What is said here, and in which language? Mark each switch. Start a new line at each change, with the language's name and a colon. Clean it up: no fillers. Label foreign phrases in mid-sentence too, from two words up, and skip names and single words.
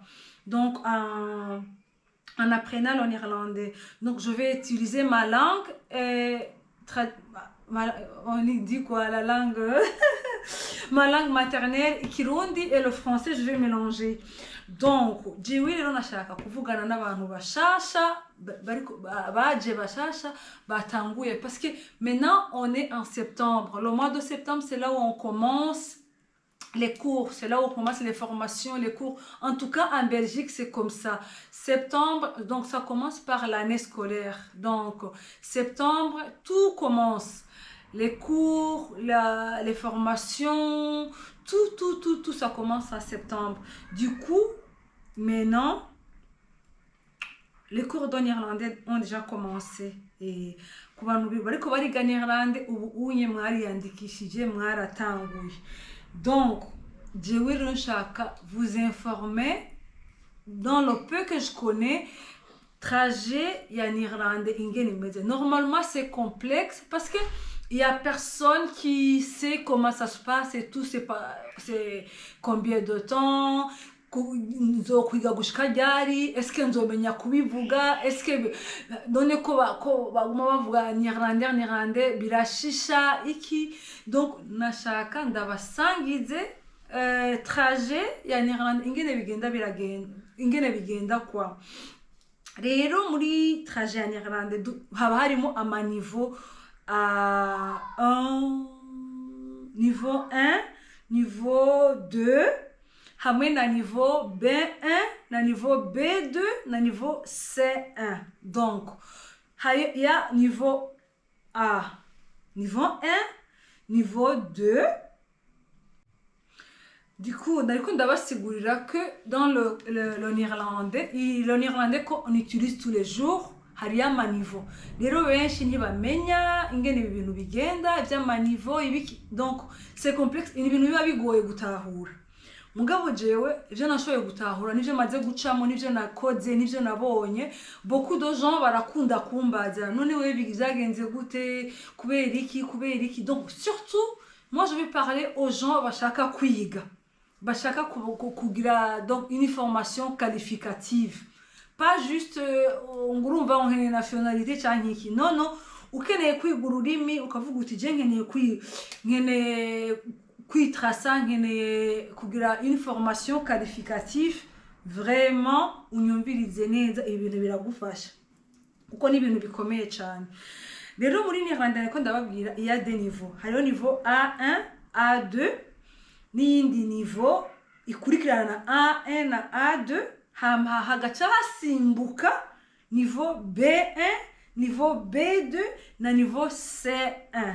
French: Donc, en apprenant le néerlandais. Donc, je vais utiliser ma langue et on dit quoi, la langue ma langue maternelle, Kirundi et le français, je vais mélanger. Donc,
Rundi: jiwi rero nashaka kuvugana n'abantu bashasha baje bashasha batanguye
French: parce que maintenant on est en septembre. Le mois de septembre, c'est là où on commence les cours, c'est là où on commence les formations, les cours. En tout cas, en Belgique, c'est comme ça. Septembre, donc ça commence par l'année scolaire. Donc, septembre, tout commence. Les cours, les formations, tout, ça commence en septembre. Du coup, maintenant, les cours de néerlandais ont déjà commencé.
Rundi: Et bariko bariga néerlandais ubu unye mwariyandikishije mwaratanguye.
French: Donc,
Rundi: jewe rero nshaka
French: vous informer dans le peu que je connais trajet ya néerlandais
Rundi: ingene imeze.
French: Normalement, c'est complexe parce que il y a personne qui sait comment ça se passe et tout, c'est combien de temps,
Rundi: nzokwiga gushika ryari,
French: est-ce que
Rundi: nzomenya kubivuga,
French: est-ce que
Rundi: none ko baguma bavuga néerlandais birashisha iki. Donc nashaka ndabasangize trajet ya néerlandais ingene bigenda kwa. Rero muri trajet ya néerlandais haba harimo amaniveau niveau 1, niveau 2, hamwe na niveau B1, na niveau B2, na niveau C1.
French: Donc, il y a niveau A, niveau 1, niveau 2. Du coup, ndabasigurira que dans le néerlandais qu'on utilise tous les jours,
Rundi: hariya amaniveau. Rero benshi ntibamenya ingene ibi bintu bigenda iby'amaniveau ibiki.
French: Donc c'est complexe,
Rundi: ni ibintu biba bigoye gutahura. Mugabo jewe ivyo nashoboye gutahura nivyo maze gucamo, nivyo nakoze, nivyo nabonye.
French: Beaucoup de gens
Rundi: barakunda kumbaza none wewe bizagenze gute, kubera iki.
French: Donc surtout moi je vais parler aux gens
Rundi: bashaka kwiga, bashaka kugira
French: donc une formation qualificative. Pas juste
Rundi: ngurumva nkeneye nationalité cyangwa iki. Non, ukeneye kwiga ururimi ukavuga uti je nkeneye kwitrasa, nkeneye kugira
French: une formation qualificative,
Rundi: vraiment unyumvirize neza ibintu biragufasha kuko ni ibintu bikomeye cyane. Rero muri néerlandais ko ndababwira
French: il y a des niveaux.
Rundi: Hariho niveau A1, A2 n'indi niveau ikurikirana A1 na A2. Hagacha hasimbuka niveau B1, niveau B2 na niveau C1.